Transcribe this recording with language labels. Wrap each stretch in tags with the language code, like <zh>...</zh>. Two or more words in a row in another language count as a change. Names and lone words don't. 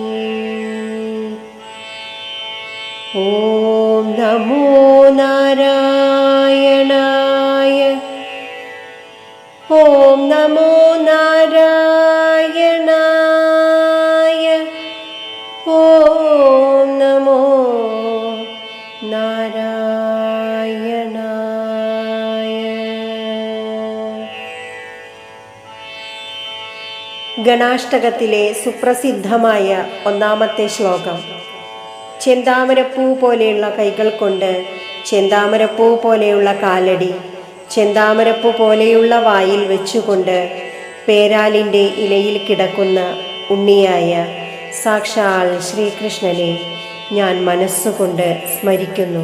<sa>ॐ नमो नारायणाय। ॐ नमो नारायणाय। ॐ नमो നാരായണായ.</sa> <ml>ഗണാഷ്ടകത്തിലെ സുപ്രസിദ്ധമായ ഒന്നാമത്തെ ശ്ലോകം. ചെന്താമരപ്പൂ പോലെയുള്ള കൈകൾ കൊണ്ട് ചെന്താമരപ്പൂ പോലെയുള്ള കാലടി ചെന്താമരപ്പൂ പോലെയുള്ള വായിൽ വെച്ചുകൊണ്ട് പേരാലിൻ്റെ ഇലയിൽ കിടക്കുന്ന ഉണ്ണിയായ സാക്ഷാൽ ശ്രീകൃഷ്ണനെ ഞാൻ മനസ്സുകൊണ്ട് സ്മരിക്കുന്നു.</ml>